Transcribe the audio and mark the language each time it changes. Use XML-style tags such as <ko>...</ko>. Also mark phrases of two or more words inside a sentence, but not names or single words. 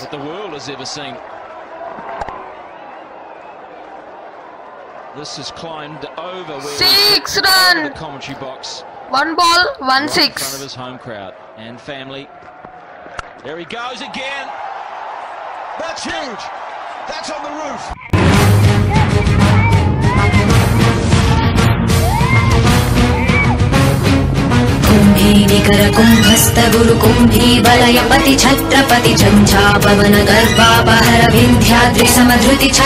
<en>That the world has ever seen. This has climbed over where 6 over the run. commentary box. 1 ball, 1 Right in front of 6. his home crowd and family. There he goes again. That's huge. That's on the roof.</en> <sa>कुम्भीनिकर कुम्भस्थ गुरु कुम्भी वलय पति छत्रपति झंझा पवन गर्भापहर विंध्याद्रि समधृति छट</sa>